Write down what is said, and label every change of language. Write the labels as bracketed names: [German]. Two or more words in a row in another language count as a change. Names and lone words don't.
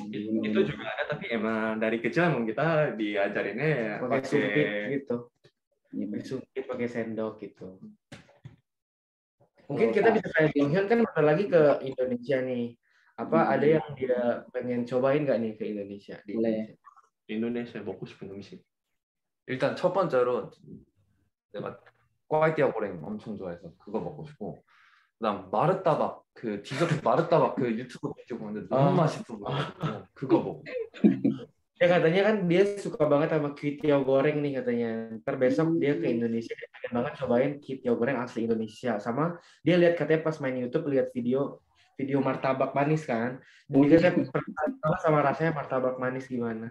[Indonesian] Itu juga ada, tapi emang dari kecil emang kita diajarinnya pakai sumpit gitu. Iya, benar. Disungkit pakai sendok gitu. Mungkin kita bisa kayak Jonghyun kan bentar lagi ke Indonesia nih. Apa ada yang dia pengen cobain nggak nih ke Indonesia? Di boleh. Indonesia? [Korean] 인도네시아 먹고 싶은 음식. 일단 첫 번째로 내가 꽈이띠아 고랭 엄청 좋아해서 그거 먹고 싶고, 그다음 마르따박 그 디저트 마르따박 그 유튜브 비디오 보는데 너무 맛있어 보여가지고 그거 먹고. [Indonesian] Ya katanya kan dia suka banget sama kwetiau goreng nih katanya. Ntar besok dia ke Indonesia dia pengen banget cobain kwetiau goreng asli Indonesia. Sama dia lihat katanya pas main YouTube lihat video martabak manis kan. Dan dia katanya penasaran sama rasanya martabak manis gimana.